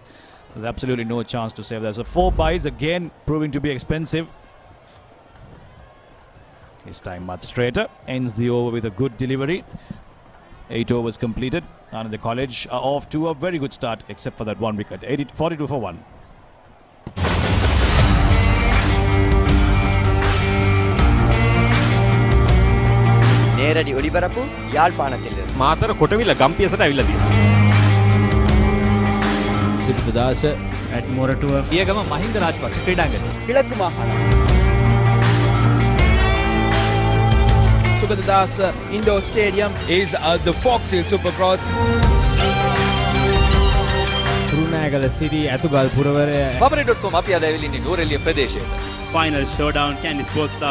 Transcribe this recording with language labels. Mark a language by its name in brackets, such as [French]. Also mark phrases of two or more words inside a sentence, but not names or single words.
[English] There's absolutely no chance to save that. So 4 byes again proving to be expensive. This time much straighter. Ends the over with a good delivery. 8 overs completed. And the College are off to a very good start, except for that 1 wicket. 42 for 1. [Tamil] நேரடி ஒளிபரப்பு யாழ்ப்பாணத்தில் [Sinhala] මාතර කොටවිල ගම්පියසට ඇවිල්ලා තියෙනවා. සිරිපදාස ඇට් මොරටුව පියගම මහින්ද රාජපක්ෂ ක්‍රීඩාංගණය. [Tamil] கிழக்கு மாகாணம் [Sinhala] සුගතදාස ඉන්ඩෝර් ස්ටේඩියම් [English] is the Fox Hill Supercross. [Sinhala] කුරුණෑගල සිරි ඇතුගල් පුරවරය Papare.com අපි අද ඇවිල්ලා ඉන්නේ නූරෙලිය ප්‍රදේශයට. [English] Final showdown Candy Sports Club.